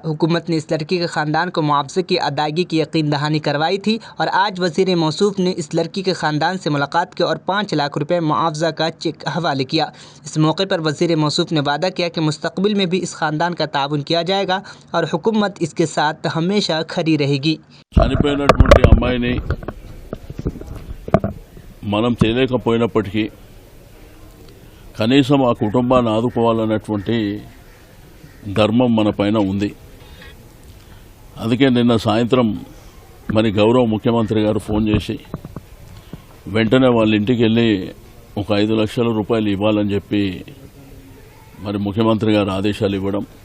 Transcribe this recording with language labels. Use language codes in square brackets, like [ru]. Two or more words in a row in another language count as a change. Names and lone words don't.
[ur] حکومت نے اس لڑکی کے خاندان کو معاوضے کی ادائیگی کی یقین دہانی کروائی تھی اور آج وزیر موصوف نے اس لڑکی کے خاندان سے ملاقات کی اور 5 لاکھ روپے معاوضہ کا چیک حوالے کیا۔ اس موقع پر وزیر موصوف نے وعدہ کیا کہ مستقبل میں بھی اس خاندان کا تعاون کیا جائے گا اور حکومت اس کے ساتھ ہمیشہ کھڑی رہے گی۔ [te] చనిపోయినటువంటి అమ్మాయిని మనం చేయలేకపోయినప్పటికీ కనీసం ఆ కుటుంబాన్ని ఆదుకోవాలన్నటువంటి ధర్మం మన పైన ఉంది। అందుకే నిన్న సాయంత్రం మరి గౌరవ ముఖ్యమంత్రి గారు ఫోన్ చేసి వెంటనే వాళ్ళ ఇంటికి వెళ్ళి ఒక 5 లక్షల రూపాయలు ఇవ్వాలని చెప్పి మరి ముఖ్యమంత్రి గారు ఆదేశాలు ఇవ్వడం,